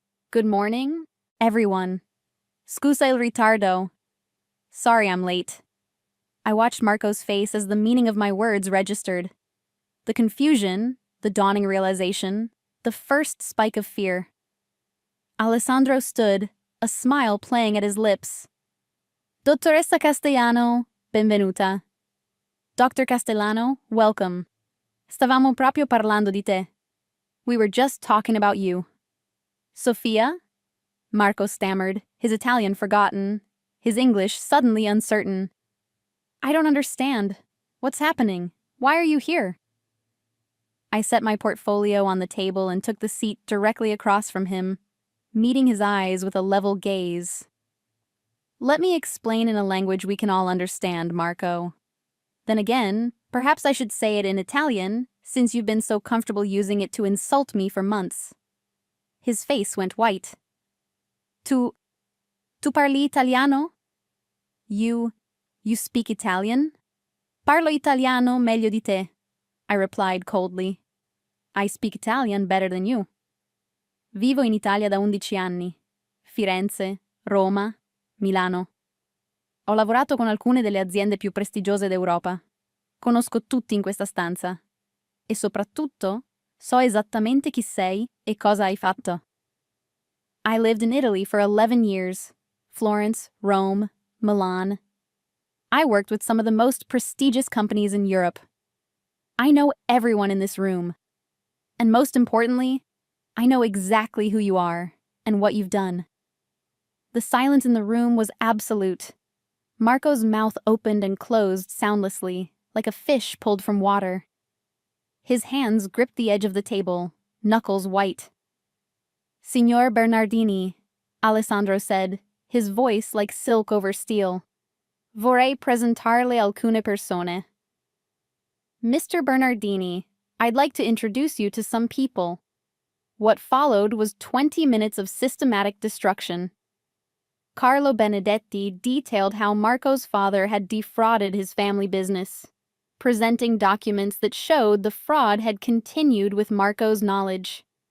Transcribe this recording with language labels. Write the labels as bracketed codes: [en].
[en] Good morning, everyone. [it] Scusa il ritardo. [en] Sorry I'm late. I watched Marco's face as the meaning of my words registered. The confusion, the dawning realization, the first spike of fear. Alessandro stood, a smile playing at his lips. [it] Dottoressa Castellano, benvenuta. Dr. Castellano, [en] welcome. [it] Stavamo proprio parlando di te. [en] We were just talking about you. Sofia? Marco stammered, his Italian forgotten, his English suddenly uncertain. I don't understand. What's happening? Why are you here? I set my portfolio on the table and took the seat directly across from him, meeting his eyes with a level gaze. Let me explain in a language we can all understand, Marco. Then again, perhaps I should say it in Italian, since you've been so comfortable using it to insult me for months. His face went white. [it] Tu parli italiano? [en] You speak Italian? [it] Parlo italiano meglio di te, [en] I replied coldly. I speak Italian better than you. [it] Vivo in Italia da 11 anni. Firenze, Roma, Milano. Ho lavorato con alcune delle aziende più prestigiose d'Europa. Conosco tutti in questa stanza. E soprattutto, so esattamente chi sei e cosa hai fatto. [en] I lived in Italy for 11 years. Florence, Rome, Milan. I worked with some of the most prestigious companies in Europe. I know everyone in this room. And most importantly, I know exactly who you are and what you've done. The silence in the room was absolute. Marco's mouth opened and closed soundlessly, like a fish pulled from water. His hands gripped the edge of the table, knuckles white. Signor Bernardini, Alessandro said, his voice like silk over steel. [it] Vorrei presentarle alcune persone. [en] Mr. Bernardini, I'd like to introduce you to some people. What followed was 20 minutes of systematic destruction. Carlo Benedetti detailed how Marco's father had defrauded his family business, presenting documents that showed the fraud had continued with Marco's knowledge.